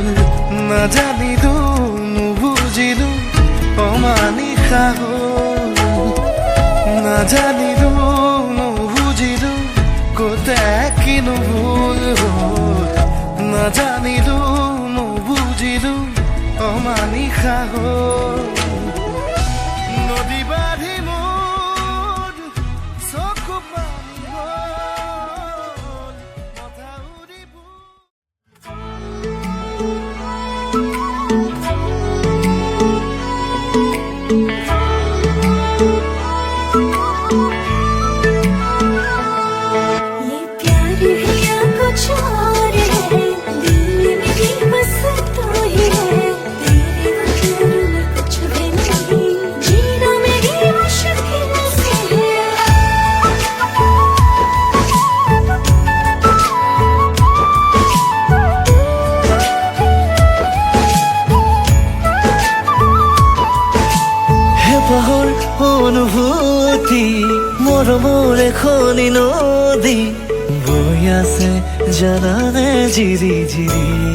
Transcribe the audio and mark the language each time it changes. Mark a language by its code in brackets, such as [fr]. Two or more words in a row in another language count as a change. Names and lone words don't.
[as] নাজানিলো নুবুজিলো অমানিশা হ'ল নাজানিলো নুবুজিলো কতে কিনো ভুল হ'ল নাজানিলো নুবুজিলো অমানিশা হ'ল নদী বাঢ়ি মোৰ চকু পানী হ'ল মথাউৰিবোৰ [hi] ये प्यार है या कुछ और है दिल में भी बस तू ही है तेरे बगैर मैं कुछ भी नहीं जीना मेरी मुश्किल से है [as] হেঁপাহৰ অনুভূতি মৰমৰ এখনি নদী বৈ আছে জানানে জিৰি জিৰি